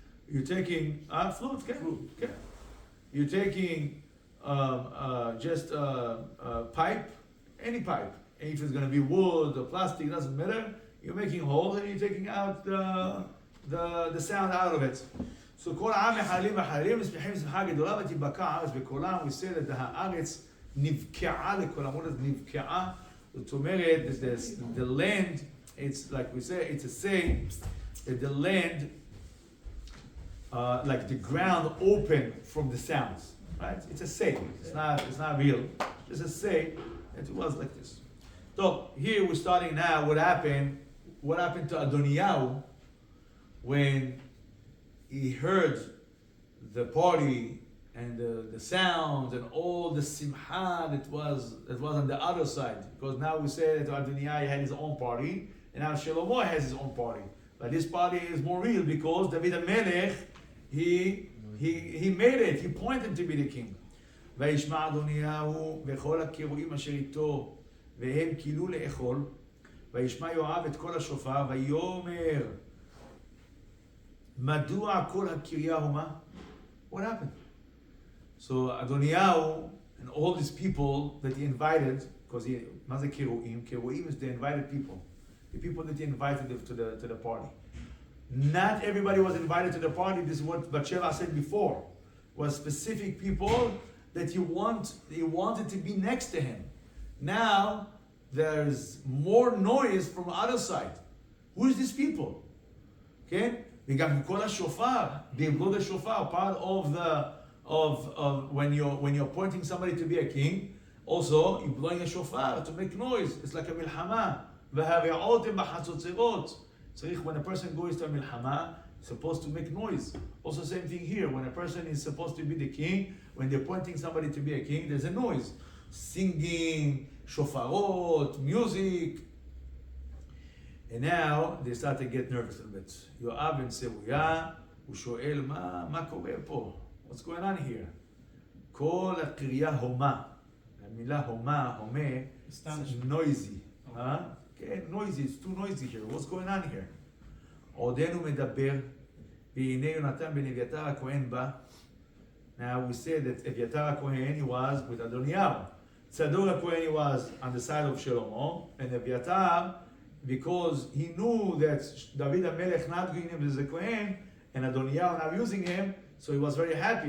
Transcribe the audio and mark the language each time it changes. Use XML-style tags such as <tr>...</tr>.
<en>You're taking flute. Okay? Flute. Okay? You're taking just pipe, any pipe. And if it's going to be wood or plastic, it doesn't matter. You're making holes and you're taking out the sound out of it.</en> <he>So כל העם מחללים וחללים ושמחים שמחה גדולה ותיבקע הארץ בקולם.</he> <en>We say that</en> <he>הארץ נבקעה לקולם.</he> <en>What is נבקעה?</en> <he>זאת אומרת,</he> <en>the land, it's like we say, it's a saying that the land, like the ground open from the sounds, right? It's a saying. It's not real. Just a say that it was like this. So here we're starting now. What happened to Adoniyahu when he heard the party and the sounds and all the simcha that was on the other side? Because now we say that Adoniyahu had his own party, and now Shlomo has his own party. But this party is more real because David HaMelech, he made it. He pointed to be the king.</en> <he>וישמע אדוניהו וכל הקרואים אשר איתו והם כילו לאכול. וישמע יואב את כל השופר ויאמר מדוע כל הקריה הומה?</he> <en>What happened? So Adoniyahu and all these people that he invited, because</en> <he>מה זה קרואים?</he> <en>קרואים is the invited people, the people that he invited to the party. Not everybody was invited to the party. This is what Bathsheba said before. Was specific people that he wanted to be next to him. Now there's more noise from the other side. Who is these people? Okay?</en> <he>וגם כל השופר,</he> <en>they blow the shofar, part of when you're appointing somebody to be a king. Also, you're blowing a shofar to make noise. It's like a milchama.</en> <he>והביעותם בחצוצרות.</he> <en>When a person goes to a milchama, he's supposed to make noise. Also, same thing here. When a person is supposed to be the king, when they're appointing somebody to be a king, there's a noise. Singing, shofarot, music. And now they start to get nervous a bit.</en> <he>יואב בן צרויה, הוא שואל, מה קורה פה?</he> <en>What's going on here?</en> <he>כל הקריה הומה. המילה הומה, הומה,</he> <en>it's noisy. Okay, noisy, it's too noisy here. What's going on here?</en> <he>עודנו מדבר, והנה יונתן בן אביתר הכהן בא.</he> <en>Now we say that Eviatar HaKohen, he was with Adoniyahu. Tzadok HaKohen, he was on the side of Shlomo. And Eviatar, because he knew that David HaMelech not doing him as a Kohen, and Adoniyahu not using him, so he was very happy.</en>